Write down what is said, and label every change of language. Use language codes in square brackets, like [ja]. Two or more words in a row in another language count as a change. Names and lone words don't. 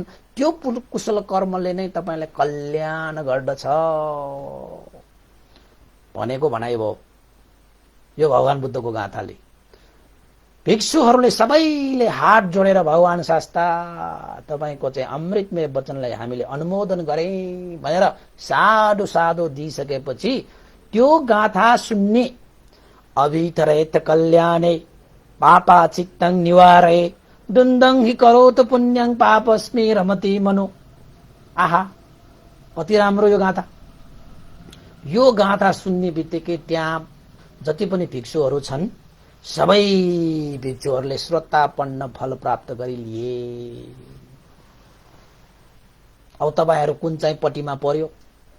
[ne] त्यो कुशल कर्मले नै तपाईलाई कल्याण गर्दछ भनेको भनाइ भयो यो भगवान बुद्धको गाथाले। भिक्षुहरूले सबैले हात जोडेर भगवान शास्ता तपाईको चाहिँ अमृतमय वचनलाई हामीले अनुमोदन गरे भनेर [pi] साधु साधु [ne] दिइसकेपछि त्यो गाथा सुन्ने, [pi] अभितरेत कल्याणे पापा चित्तं निवारये, दुन्दङ्घि करोत पुण्यं पापस्मि रमति मनो। [ne] आहा, कति राम्रो यो गाथा। यो गाथा सुन्ने बित्तिकै त्यहाँ जति पनि भिक्षुहरू छन् सबै भिक्षुहरूले श्रोतापन्न फल प्राप्त गरी लिए। अब तपाईहरू कुन चाहिँ पट्टिमा पर्यो?